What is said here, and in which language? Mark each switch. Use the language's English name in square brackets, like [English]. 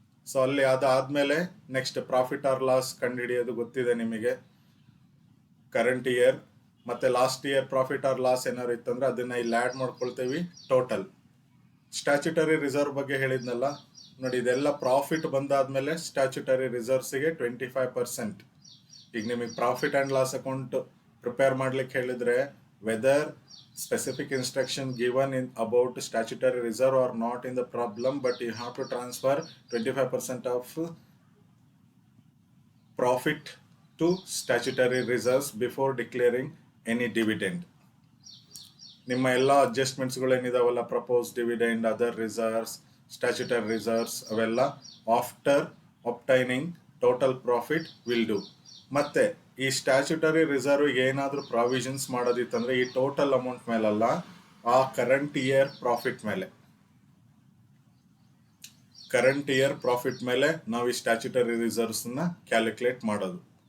[Kannada] So ಅಲ್ಲಿ ಅದಾದಮೇಲೆ next profit or loss ಕಂಡುಹಿಡಿಯೋದು ಗೊತ್ತಿದೆ ನಿಮಗೆ, ಕರೆಂಟ್ ಇಯರ್ ಮತ್ತು last year profit or loss ಏನಾದ್ರು ಇತ್ತಂದ್ರೆ ಅದನ್ನು ಇಲ್ಲಿ ಆ್ಯಡ್ ಮಾಡ್ಕೊಳ್ತೀವಿ. ಟೋಟಲ್ ಸ್ಟ್ಯಾಚ್ಯುಟರಿ ರಿಸರ್ವ್ ಬಗ್ಗೆ ಹೇಳಿದ್ನಲ್ಲ ನೋಡಿ, ಇದೆಲ್ಲ ಪ್ರಾಫಿಟ್ ಬಂದಾದ್ಮೇಲೆ ಸ್ಟ್ಯಾಚ್ಯುಟರಿ ರಿಸರ್ವ್ಸಿಗೆ 25%. ಈಗ ನಿಮಗೆ profit and loss account prepare ಮಾಡ್ಲಿಕ್ಕೆ ಹೇಳಿದ್ರೆ, [English] Whether specific instruction given in about statutory reserve or not in the problem, but you have to transfer 25% of profit to statutory reserves before declaring any dividend. [Kannada] ನಿಮ್ಮ ಎಲ್ಲ [English] ಅಡ್ಜಸ್ಟ್ಮೆಂಟ್ಸ್ಗಳು [Kannada] ಏನಿದಾವಲ್ಲ, [English] propose dividend, other reserves, statutory reserves, [Kannada] ಅವೆಲ್ಲ [English] After obtaining total profit will do. [Kannada] ಮತ್ತೆ ಈ statutory ರಿಸರ್ವ್ಗೆ ಏನಾದರೂ provisions ಮಾಡೋದಿತ್ತಂದ್ರೆ ಈ total amount ಮೇಲಲ್ಲ, ಆ current year profit ಮೇಲೆ, current year profit ಮೇಲೆ ನಾವು ಈ ಸ್ಟ್ಯಾಚ್ಯುಟರಿ ರಿಸರ್ವ್ಸ್ನ ಕ್ಯಾಲ್ಕುಲೇಟ್ ಮಾಡೋದು.